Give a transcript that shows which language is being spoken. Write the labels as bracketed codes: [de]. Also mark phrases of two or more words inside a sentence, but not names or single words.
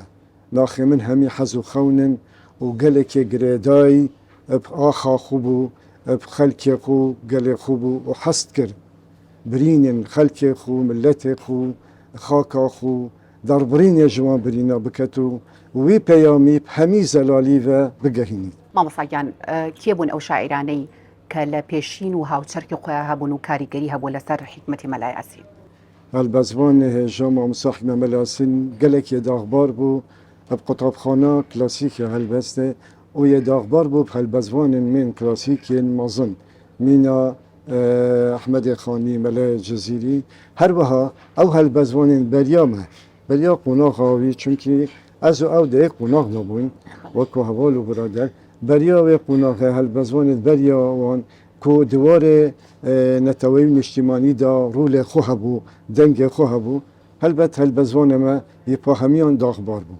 [ku] Naxê min hemî hez û xewnin û gelekê girêdayî ev axa xwe bû ev xelkê xwe gelê xwe bû û hest kir birînên xelkê xwe milletê xwe xaka xwe darbirînê ji wan birîna biket û wî peyamî hemî zelalî ve bigehînî. [ckb] مامۆستاگیان کێ بوون ئەو شاعیرانەی کە لە پێشین و هاوچەرکی خۆیان هەبوون و کاریگەری هەبوو لەسەر حکمەتی مەلایاسین [ku] هەلبەزوانê hêja Mamosta Hikmet Melasîn gelekê daxbar bû ev qutabxana klasîk ya helbestê û yê daxbar bû helbezvanên mên klasîkên mezin mîna Ehmedê Xanî Melê Cezîrî her wiha ew helbezvanên beriya me beriya qonaxa wî çunkî ez û ew dê qonaq nebûn wekû heval û birader beriya wê qonaxê helbezvanên beriya wan ku diwarê neteweyî niştimanî da rûlê xwe hebû dengê xwe hebû helbet helbezvanê me yê pa hemiyan daxbar bû.